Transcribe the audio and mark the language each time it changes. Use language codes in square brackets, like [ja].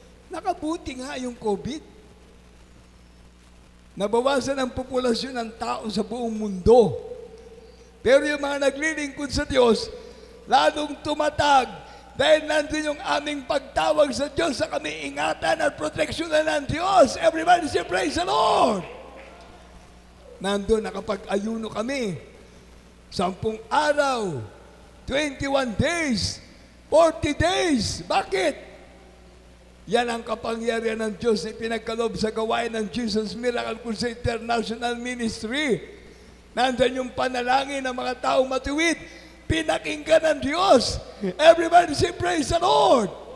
[tl] Nakabuti nga yung COVID. Nabawasan ang populasyon ng tao sa buong mundo. Pero yung mga naglilingkod sa Diyos, lalong tumatag dahil nandun yung aming pagtawag sa Diyos sa kami ingatan at proteksyonan ng Diyos. [en] Everybody say, praise the Lord! [tl] Nandun, nakapag-ayuno kami. 10 araw, [en] 21 days, 40 days. [tl] Bakit? Yan ang kapangyarihan ng Diyos na pinagkaloob sa gawain ng Jesus Miracle Crusade International Ministry. Nandun yung panalangin ng mga taong matuwid. Pinakinggan ng Diyos. [en] Everybody say, praise the Lord!